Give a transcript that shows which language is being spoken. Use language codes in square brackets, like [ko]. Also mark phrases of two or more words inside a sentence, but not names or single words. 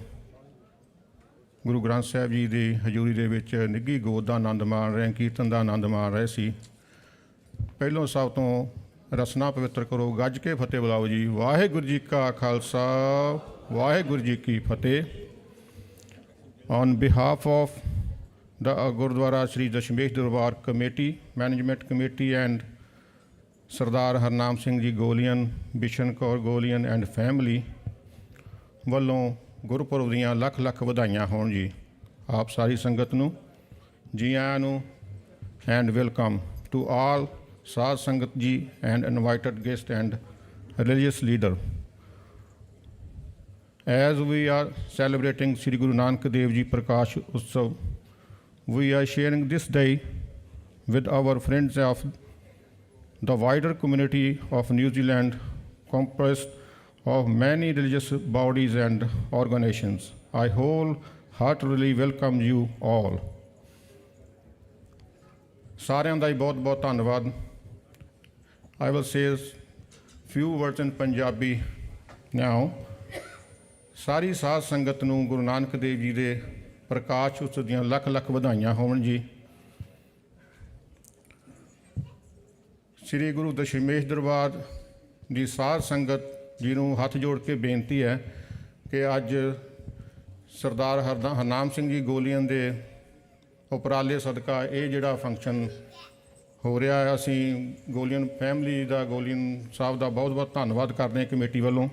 [pa] ਗੁਰੂ ਗ੍ਰੰਥ ਸਾਹਿਬ ਜੀ ਦੀ ਹਜ਼ੂਰੀ ਦੇ ਵਿੱਚ ਨਿੱਘੀ ਗੋਦ ਦਾ ਆਨੰਦ ਮਾਣ ਰਹੇ, ਕੀਰਤਨ ਦਾ ਆਨੰਦ ਮਾਣ ਰਹੇ ਸੀ। ਪਹਿਲੋਂ ਸਭ ਤੋਂ ਰਸਨਾ ਪਵਿੱਤਰ ਕਰੋ, ਗੱਜ ਕੇ ਫਤਿਹ ਬੁਲਾਓ ਜੀ। ਵਾਹਿਗੁਰੂ ਜੀ ਕਾ ਖਾਲਸਾ ਵਾਹਿਗੁਰੂ ਜੀ ਕੀ ਫਤਿਹ। [en] On behalf of the Gurdwara Sri Dashmesh Darbar Committee, Management Committee and Sardar Harnam Singh Ji Golian, Bishan Kaur Golian and family [pa] ਵੱਲੋਂ ਗੁਰਪੁਰਬ ਦੀਆਂ ਲੱਖ ਲੱਖ ਵਧਾਈਆਂ ਹੋਣ ਜੀ ਆਪ ਸਾਰੀ ਸੰਗਤ ਨੂੰ। ਜੀ ਆਇਆਂ ਨੂੰ [en] and welcome to all [pa] ਸਾਧ ਸੰਗਤ ਜੀ [en] and invited guest and religious leader. As we are celebrating Sri Guru Nanak Dev Ji Prakash Utsav, we are sharing this day with our friends of the wider community of New Zealand, comprised of many religious bodies and organizations. I wholeheartedly welcome you all. [pa] ਸਾਰਿਆਂ ਦਾ ਹੀ ਬਹੁਤ ਬਹੁਤ ਧੰਨਵਾਦ। [en] I will say few words in Punjabi now. [pa] ਸਾਰੀ ਸਾਧ ਸੰਗਤ ਨੂੰ ਗੁਰੂ ਨਾਨਕ ਦੇਵ ਜੀ ਦੇ ਪ੍ਰਕਾਸ਼ ਉਤਸਵ ਦੀਆਂ ਲੱਖ ਲੱਖ ਵਧਾਈਆਂ ਹੋਣ ਜੀ। ਸ੍ਰੀ ਗੁਰੂ ਦਸ਼ਮੇਸ਼ ਦਰਬਾਰ ਦੀ ਸਾਧ ਸੰਗਤ ਜੀ ਨੂੰ ਹੱਥ ਜੋੜ ਕੇ ਬੇਨਤੀ ਹੈ ਕਿ ਅੱਜ ਸਰਦਾਰ ਹਰਨਾਮ ਸਿੰਘ ਜੀ ਗੋਲੀਅਨ ਦੇ ਉਪਰਾਲੇ ਸਦਕਾ ਇਹ ਜਿਹੜਾ ਫੰਕਸ਼ਨ ਹੋ ਰਿਹਾ ਹੈ, ਅਸੀਂ ਗੋਲੀਅਨ ਫੈਮਿਲੀ ਦਾ, ਗੋਲੀਅਨ ਸਾਹਿਬ ਦਾ ਬਹੁਤ ਬਹੁਤ ਧੰਨਵਾਦ ਕਰਦੇ ਹਾਂ ਕਮੇਟੀ ਵੱਲੋਂ।